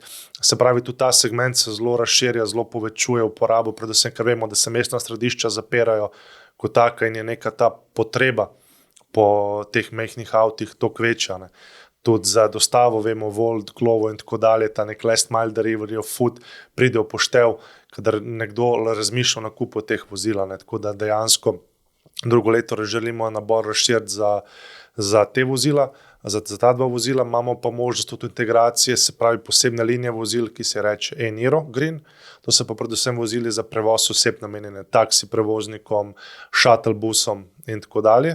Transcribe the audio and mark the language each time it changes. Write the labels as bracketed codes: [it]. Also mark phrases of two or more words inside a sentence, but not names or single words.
[sl] Se pravi, tudi ta segment se zelo razširja, zelo povečuje uporabo, predvsem, ker vemo, da se mestna središča zapirajo kot taka in je neka ta potreba po teh majhnih avtih toliko večja, ne. Tudi za dostavo, vemo, Volt, Glovo in tako dalje, ta nek [en] last mile delivery of food [sl] pride v poštev, kadar nekdo razmišlja o nakupu teh vozila, ne. Tako da dejansko drugo leto želimo nabor razširiti za te vozila, za ta dva vozila, imamo pa možnost tudi integracije, se pravi posebne linije vozil, ki se reče e-Niro Green, to so pa predvsem vozili za prevoz oseb namenjene taksi prevoznikom, shuttle busom in tako dalje.